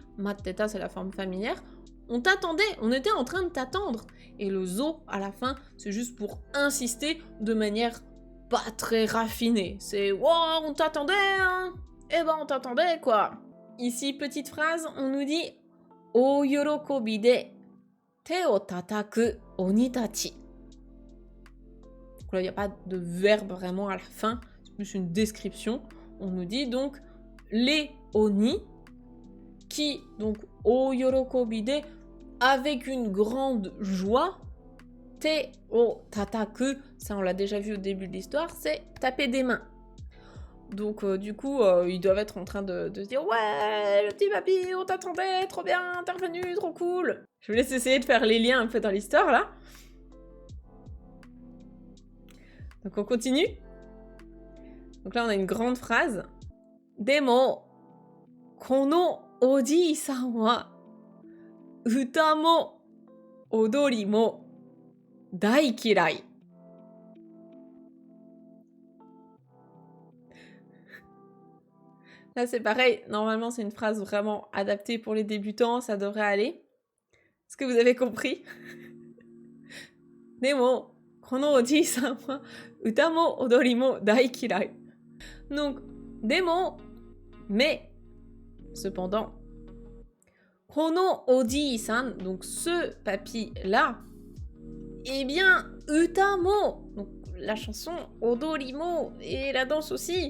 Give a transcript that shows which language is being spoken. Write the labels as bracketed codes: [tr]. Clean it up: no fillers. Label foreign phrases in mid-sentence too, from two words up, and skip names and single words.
[fr] Matteta, c'est la forme familière. On t'attendait, on était en train de t'attendre. Et le zo, à la fin, c'est juste pour insister de manière pas très raffinée. C'est « Wow, on t'attendait, hein !» Eh ben, on t'attendait, quoi. Ici, petite phrase, on nous dit « [ja] O yorokobi de te o tataku onitachi ». [fr] Donc là, il n'y a pas de verbe vraiment à la fin, c'est plus une description. On nous dit donc les oni qui, donc, [ja] o yorokobi de, [fr] avec une grande joie, [ja] te o tataku, [fr] ça on l'a déjà vu au début de l'histoire, c'est taper des mains. Donc du coup, ils doivent être en train de se dire « Ouais, le petit papy, on t'attendait, trop bien, t'es revenu, trop cool !» Je vous laisse essayer de faire les liens un peu dans l'histoire, là. Donc on continue. Donc là, on a une grande phrase. [ja] « Demo, kono oji-san wa, uta mo, odori mo, daikirai. [fr] » Là, c'est pareil. Normalement, c'est une phrase vraiment adaptée pour les débutants. Ça devrait aller. Est-ce que vous avez compris? [ja] Demo, kono oji-san wa, uta mo, odori mo, daikirai. [fr] Donc, demo, mais, cependant, [ja] kono oji-san, [fr] donc ce papy-là, eh bien, [ja] uta mo, [fr] donc la chanson Odorimo et la danse aussi.